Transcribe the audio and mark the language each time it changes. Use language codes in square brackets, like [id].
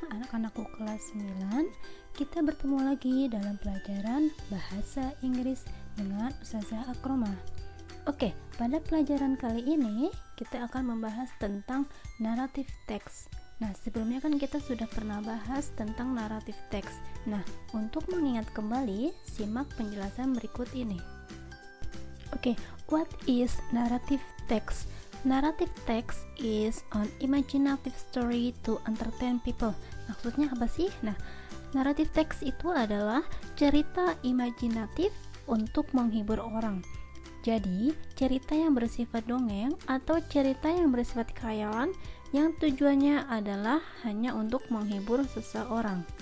[id] Anak-anakku kelas 9, kita bertemu lagi dalam pelajaran bahasa Inggris dengan Ustazah Akromah. Oke, pada pelajaran kali ini kita akan membahas tentang narrative text. Nah, sebelumnya kan kita sudah pernah bahas tentang narrative text. Nah, untuk mengingat kembali, simak penjelasan berikut ini. Oke, [en] what is narrative text? Narrative text is an imaginative story to entertain people. [id] Maksudnya apa sih? Nah, narrative text itu adalah cerita imajinatif untuk menghibur orang. Jadi, cerita yang bersifat dongeng atau cerita yang bersifat khayalan yang tujuannya adalah hanya untuk menghibur seseorang.